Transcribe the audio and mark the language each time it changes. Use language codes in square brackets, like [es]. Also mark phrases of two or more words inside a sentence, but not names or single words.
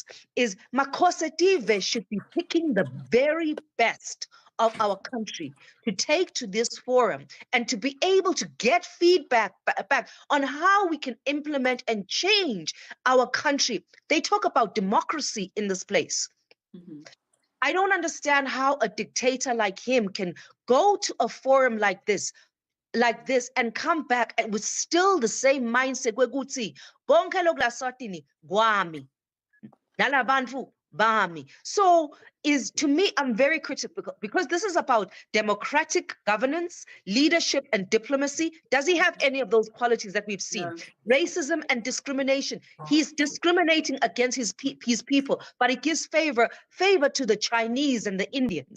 [en] Is Makosative should be picking the very best of our country to take to this forum and to be able to get feedback back on how we can implement and change our country. They talk about democracy in this place. I don't understand how a dictator like him can go to a forum like this and come back and with still the same mindset. [ss] Kwekuthi bonke lokulaswatini gwami nalabantu bami. [en] So to me, I'm very critical because this is about democratic governance, leadership, and diplomacy. Does he have any of those qualities that we've seen? No. Racism and discrimination. He's discriminating against his people, but he gives favor to the Chinese and the Indians.